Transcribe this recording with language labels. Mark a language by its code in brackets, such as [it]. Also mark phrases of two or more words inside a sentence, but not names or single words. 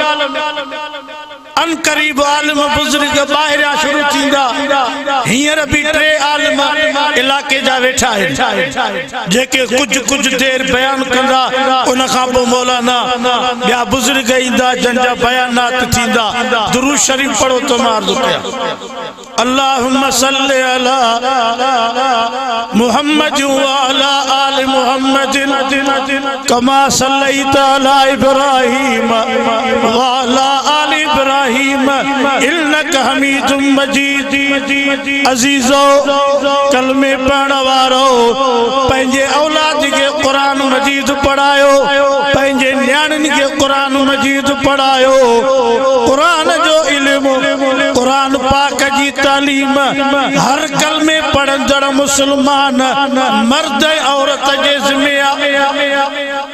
[sd] अन करीब आलिम बुजुर्ग ॿाहिरियां शुरू थींदा, हींअर बि 3 आलिम इलाके जा वेठा आहिनि, जेके कुछ देर बयान कंदा, उन खां पोइ मौलाना ॿिया बुजुर्ग ईंदा जंहिंजा बयानात थींदा। दुरूद शरीफ पढ़ो तो मार्दो पिया। [ar] اللهم صل على محمد و على آل محمد كما صليت على إبراهيم و على آل إبراهيم إنك حميد مجيد. [sd] अजीजो, कलमे पढ़ण वारो पंहिंजे औलाद खे कुरान मजीद पढ़ायो, पंहिंजे न्याणियुनि खे कुरान मजीद पढ़ायो। कुरान जो इल्म, कुरान पाक जी तालीम हर कलमे पढ़ंदड़ मुसलमान मर्द औरत जे ज़िम्मे आहे।